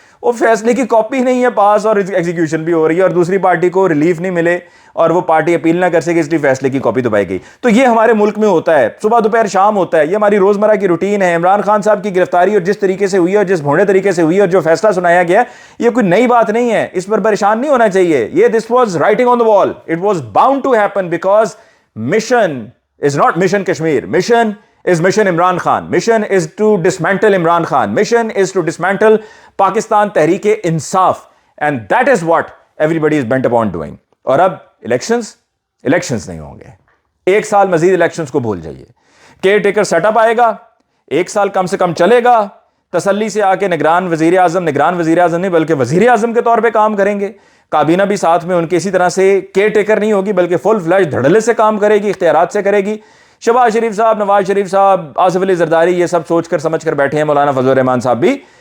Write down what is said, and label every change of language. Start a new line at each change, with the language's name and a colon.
Urdu: وہ فیصلے کی کاپی نہیں ہے پاس اور ایگزیکیوشن بھی ہو رہی ہے، اور دوسری پارٹی کو ریلیف نہیں ملے اور وہ پارٹی اپیل نہ کر سکے، اس لیے فیصلے کی کاپی دبائی گئی۔ تو یہ ہمارے ملک میں ہوتا ہے، صبح دوپہر شام ہوتا ہے، یہ ہماری روزمرہ کی روٹین ہے۔ عمران خان صاحب کی گرفتاری اور جس طریقے سے ہوئی ہے اور جس بھونڈے طریقے سے ہوئی ہے اور جو فیصلہ سنایا گیا یہ کوئی نئی بات نہیں ہے، اس پر پریشان نہیں ہونا چاہیے، یہ
English: This was writing on the wall, it was bound to happen, because mission is not mission Kashmir. Mission is mission Imran Khan. Mission is to dismantle Imran Khan. Mission is to dismantle Pakistan Tehreek-e-Insaf. And that is what everybody is bent upon doing.
Urdu: اور اب elections نہیں ہوں گے، ایک سال مزید elections کو بھول جائیے، کیئر ٹیکر سیٹ اپ آئے گا، ایک سال کم سے کم چلے گا، تسلی سے آ کے نگران وزیر اعظم نہیں بلکہ وزیر اعظم کے طور پہ کام کریں گے، کابینہ بھی ساتھ میں ان کے اسی طرح سے کیئر ٹیکر نہیں ہوگی بلکہ فل فلیج دھڑلے سے کام کرے گی، اختیارات سے کرے گی۔ شہباز شریف صاحب، نواز شریف صاحب، آصف علی زرداری یہ سب سوچ کر سمجھ کر بیٹھے ہیں، مولانا فضل الرحمان صاحب بھی،